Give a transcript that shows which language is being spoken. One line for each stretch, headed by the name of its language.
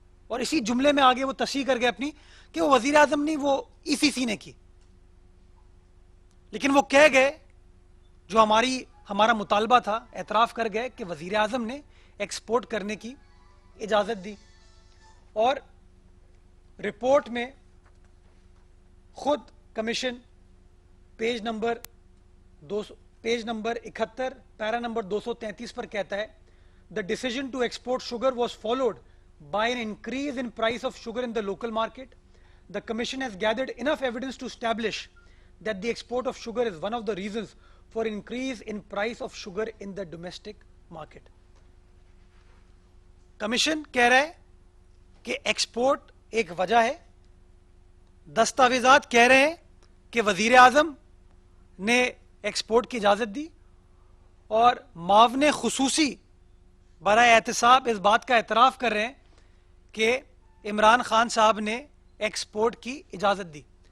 Urdu: اور اسی جملے میں آگے وہ تصحیح کر گئے اپنی کہ وہ وزیر اعظم نہیں, وہ ای سی سی نے کی. لیکن وہ کہہ گئے جو ہمارا مطالبہ تھا, اعتراف کر گئے کہ وزیر اعظم نے ایکسپورٹ کرنے کی اجازت دی. اور رپورٹ میں خود کمیشن پیج نمبر 71 پیرا نمبر 233 پر کہتا ہے
English: the decision to export sugar was followed by an increase in price of sugar in the local market. The commission has gathered enough evidence to establish that the export of sugar is one of the reasons for increase in price of sugar in the domestic market.
Urdu: Commission کہہ رہا ہے کہ export ایک وجہ ہے, دستاویزات کہہ رہے ہیں کہ وزیر اعظم نے ایکسپورٹ کی اجازت دی, اور معاون خصوصی برائے احتساب اس بات کا اعتراف کر رہے ہیں کہ عمران خان صاحب نے ایکسپورٹ کی اجازت دی.